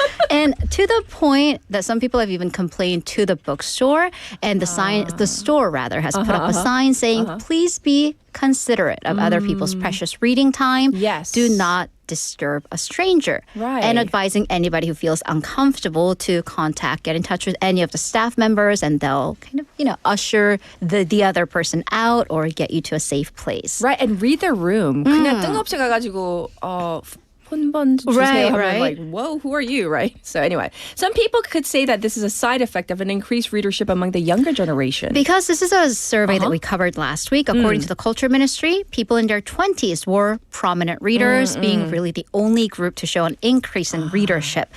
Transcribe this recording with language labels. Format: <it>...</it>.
<en>And to the point that some people have even complained to the bookstore, and the store has put up a sign saying, please be considerate of other people's precious reading time. Yes. Do not disturb a stranger. Right. And advising anybody who feels uncomfortable to get in touch with any of the staff members, and they'll kind of, usher the other person out or get you to a safe place. Right, and read their room.</en> <ko>그냥 뜬금없이 가가지고 폰번 주세요.</ko> <en>Right. Like, whoa, who are you, right? So anyway, some people could say that this is a side effect of an increased readership among the younger generation. Because this is a survey that we covered last week. According to the Culture Ministry, people in their 20s were prominent readers, being really the only group to show an increase in readership.</en>